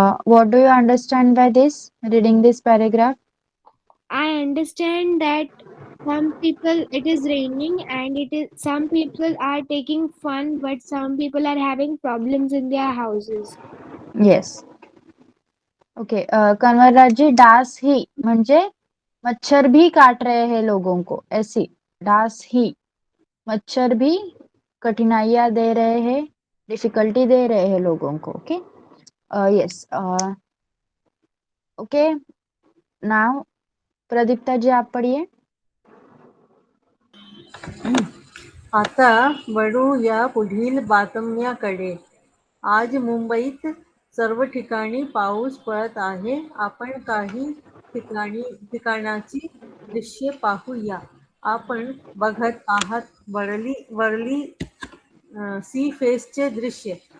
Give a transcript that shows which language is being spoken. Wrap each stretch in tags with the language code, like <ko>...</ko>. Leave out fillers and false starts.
<en>What do you understand by this? Reading this paragraph. I understand that some people, it is raining and some people are taking fun, but some people are having problems in their houses. Yes. Okay.</en> <hi>कंवरराज ji,</hi> <mr>डास ही म्हणजे</mr> <hi>मच्छर भी काट रहे हैं लोगों को, ऐसी dance ही मच्छर भी कठिनाइयां दे रहे हैं, डिफिकल्टी दे रहे हैं लोगों को.</hi> <en>Okay. Yes. Okay.</en> <hi>Now Pradipta जी आप पढ़िए.</hi> <mr>आता वळू या पुढील बातम्याकडे. आज मुंबईत सर्व ठिकाणी पाऊस पडत आहे. आपण काही ठिकाणाची दृश्ये पाहूया. आपण बघत आहात वरली सी फेसचे दृश्य.</mr>